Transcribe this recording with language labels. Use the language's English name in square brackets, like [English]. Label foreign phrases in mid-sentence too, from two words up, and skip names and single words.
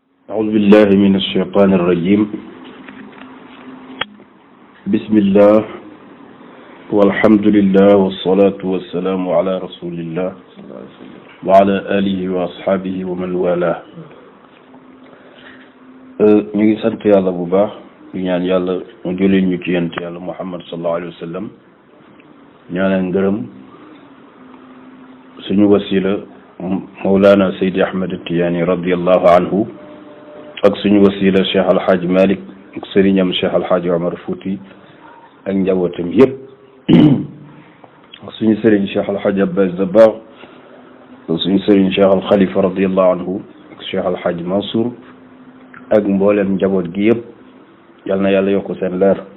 [Arabic] أعوذ بالله من الشيطان الرجيم بسم الله والحمد لله والصلاة والسلام على رسول الله وعلى آله وأصحابه ومن والاه [Wolof] ñu ngi sant yàlla bu baax di ñaan yàlla mu jëlee ñu ci yonent yàlla Muhammad [Arabic] صلى الله عليه وسلم [Wolof] ñaanal ngërëm suñu wasila Mawlana Seydi Ahmed Tidiane [Arabic] رضي الله عنه [Wolof] ak suñu wasila Cheikh Alhaaj Malick ak sëriñam Cheikh Alhaaj Omar Fouti ak njabootam yëpp ak suñu sëriñ Cheikh Alhaaj Abbas Dabakh ak suñu sëriñ Cheikh Al Khalifa [Arabic] رضي الله عنه [Wolof] ak Cheikh Alhaaj Mansour ak mboolem njaboot gi yëpp yal na yàlla yokk seen leer.